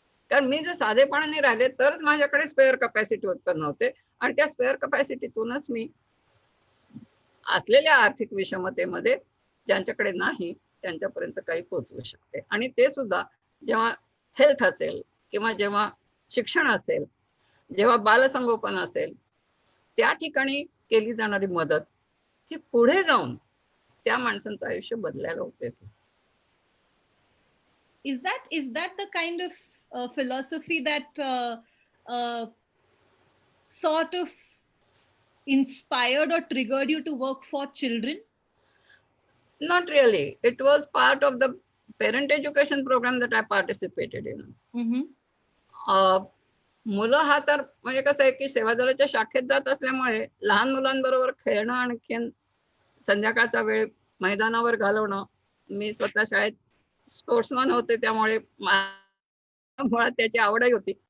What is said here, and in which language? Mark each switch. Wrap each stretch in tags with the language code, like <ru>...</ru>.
<mr>कारण मी जर साधेपणाने राहिले तरच माझ्याकडे स्पेअर कपॅसिटी उत्पन्न होते आणि त्या स्पेअर कपॅसिटीतूनच मी असलेल्या आर्थिक विषमतेमध्ये ज्यांच्याकडे नाही त्यांच्यापर्यंत काही पोहोचवू शकते. आणि ते सुद्धा जेव्हा हेल्थ असेल किंवा जेव्हा शिक्षण असेल, जेव्हा बालसंगोपन असेल, त्या ठिकाणी केली जाणारी मदत ही पुढे जाऊन त्या माणसांचं आयुष्य बदलायला उपयोगी.</mr> <en>Is that the kind of philosophy that sort of inspired or triggered you to work for children? Not really. It was part of the parent education program that I participated in. Mm-hmm.</en> <mr>मुलं हा तर म्हणजे कसं आहे की सेवादलाच्या शाखेत जात असल्यामुळे लहान मुलांबरोबर खेळणं, आणखीन संध्याकाळचा वेळ मैदानावर घालवणं. मी स्वतः शाळेत स्पोर्ट्समन होते, त्यामुळे मुळात त्याची आवडही होती.</mr>